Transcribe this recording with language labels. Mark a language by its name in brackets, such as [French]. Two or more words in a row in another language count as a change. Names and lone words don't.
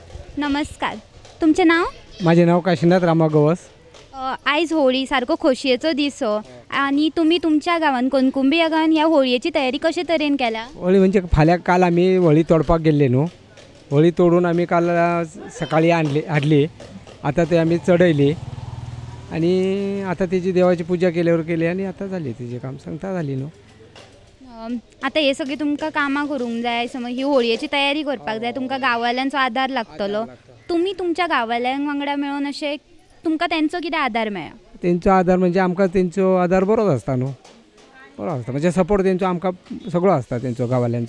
[Konkani] नमस्कार. तुमचें नाव? [Marathi] माझे नाव काशीनाथ रामा गवस. [Konkani] आयज होळी सारको खोशयेचो दीस आणि तुम्ही तुमच्या गावात कोणकुंबी या गावात ह्या होळयेची तयारी कशे तरेन केल्या? होळी म्हणजे काल आम्ही होळी तोडपाक गेल्ले न्हू. होळी तोडून आम्ही काल सकाळी हाडली. [Marathi] आता ते आम्ही चढयली आणि आता त्याची देवाची पूजा केली आणि आता झाली तिचे काम सांगता झाली न्हू. [Konkani] आता हे सगळे तुमकां कामां करूंक जाय. समज ही होळयेची तयारी करपाक जाय, तुमकां गांववाल्यांचो आदार लागतलो. तुम्ही तुमच्या गांववाल्यांक वांगडा मेळून अशें तुमकां तेंचो कितें आदार मेळ्ळा? त्यांचो आदार म्हणजे आमकां तेंचो आदार बरोच आसता न्हू. बरो आसता म्हणजे सपोर्ट तेंचो आमकां सगळो आसता तेंचो गांववाल्यांचो.